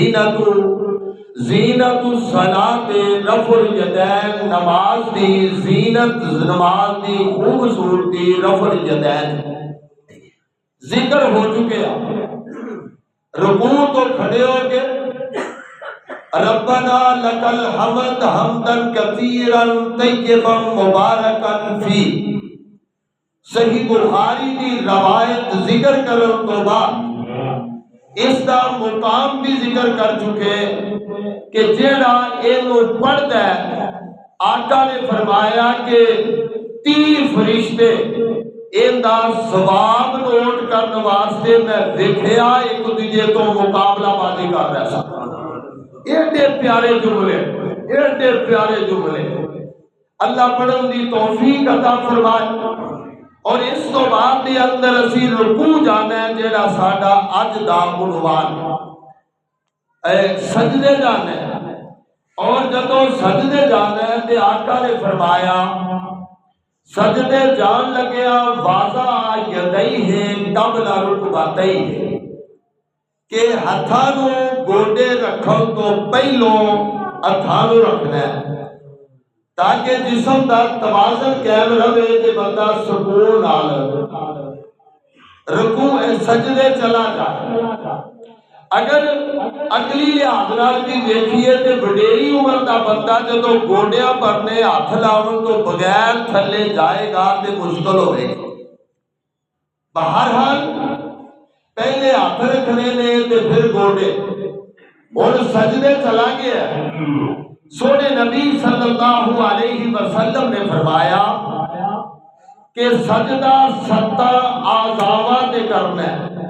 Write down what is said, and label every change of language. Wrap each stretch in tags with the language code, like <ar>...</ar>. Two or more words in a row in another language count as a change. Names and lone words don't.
<ar>زینت الصلاۃ رفع الیدین،</ar> <pa>نماز دی زینت، نماز دی خوبصورتی</pa> <ar>رفع الیدین</ar> <pa>ذکر ہو چکے ہیں۔ رکوع تو کھڑے ہو کے</pa> <ar>ربنا لک الحمد حمدا کثیرا طیبا مبارکا فی،</ar> <pa>صحیح بخاری دی روایت ذکر کرن تو بعد اس دا مقام بھی ذکر کر چکے کہ جیڑا اینو پڑھدا ہے، آقا نے فرمایا کہ 30 فرشتے ان دا ثواب نوٹ کرنے واسطے میں دیکھیا ایک دوجے تو مقابلہ بازی کر رہا سا۔ ایڈے پیارے جملے، ایڈے پیارے جملے، اللہ پڑھن دی توفیق عطا فرمائے۔ اور اس تو بعد دے اندر اسی رکوع جانا ہے جیڑا ساڈا اج دا عنوان سجدے جانا ہے، اور جدوں سجدے جانا ہے تے آقا نے فرمایا سجدے جان لگیا</pa> <ar>واضع یدیہ قبل رکبتیہ،</ar> <pa>کہ ہتھاں نو گوڈے رکھن تو پہلو ہتھاں نو رکھنا ہے تاکہ جسم دا توازن قائم رہے تے بندہ سکون نال رکوع سجدے چلا جائے۔ اگر اگلی لحاظ نال بھی دیکھیے تے وڈیری عمر دا بندہ جدوں گوڈیاں پرنے ہاتھ لاون تو بغیر تھلے جائے گا تے مشکل ہوئے گی۔ بہرحال پہلے ہاتھ رکھنے نے تے پھر گوڈے، اور سجدے چلا گیا۔ سونے نبی</pa> <ar>صلی اللہ علیہ وسلم</ar> <pa>نے فرمایا کہ سجدہ 7 اعضاء تے کرنا ہے۔</pa>